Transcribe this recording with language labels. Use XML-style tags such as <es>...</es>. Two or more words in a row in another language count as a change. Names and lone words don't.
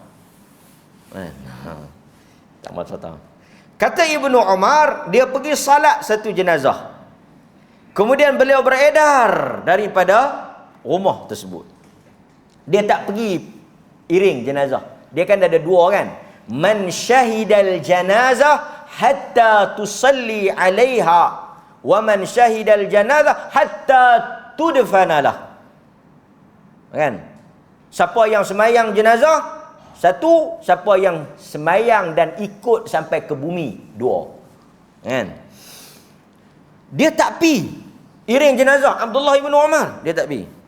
<ms>Kan? Tak masalah tahu. Kata Ibnu Umar, dia pergi salat satu jenazah. Kemudian beliau beredar daripada rumah tersebut. Dia tak pergi iring jenazah. Dia kan ada dua kan.</ms> <ar>من شهد الجنازة حتى تصلي عليها ومن شهد الجنازة حتى تدفن له.</ar> <ms>Kan? Siapa yang semayang jenazah? Satu, siapa yang semayang dan ikut sampai ke bumi. Dua. Kan? Dia tak pi iring jenazah Abdullah ibn Umar. Dia tak pi.</ms>